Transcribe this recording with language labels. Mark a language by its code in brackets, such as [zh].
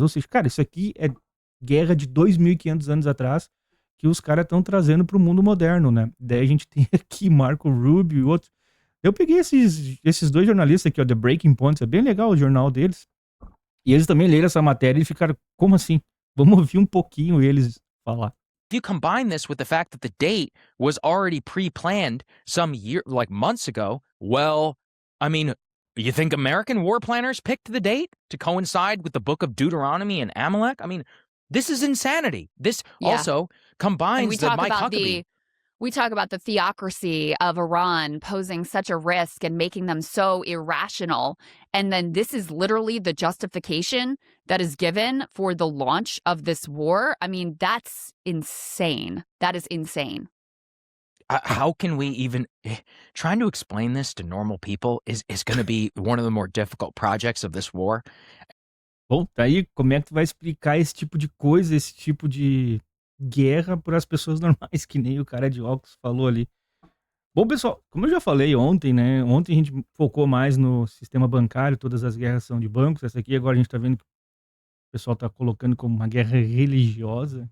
[pt] Ou seja, cara, isso aqui é guerra de 2.500 anos atrás que os caras estão trazendo para o mundo moderno, né? Daí a gente tem aqui Marco Rubio e outros. Eu peguei esses dois jornalistas aqui, ó, The Breaking Point, é bem legal o jornal deles, e eles também leram essa matéria e ficaram, como assim? Vamos ouvir um pouquinho eles falar. [en] If you combine this with the fact that the date was already pre-planned some year, like months ago, well, I mean, you think American war planners picked the date to coincide with the book of Deuteronomy and Amalek? I mean, this is insanity. This also combines the Mike Huckabee. We talk about the theocracy of Iran posing such a risk and making them so irrational. And then this is literally the justification that is given for the launch of this war. I mean, that's insane. That is insane. How can we even... Trying to explain this to normal people is going to be one of the more difficult projects of this war. [pt] Bom, tá aí, como é que tu vai explicar esse tipo de coisa, esse tipo de guerra para as pessoas normais, que nem o cara de óculos falou ali. Bom, pessoal, como eu já falei ontem, né? Ontem a gente focou mais no sistema bancário, todas as guerras são de bancos. Essa aqui agora a gente tá vendo que o pessoal tá colocando como uma guerra religiosa.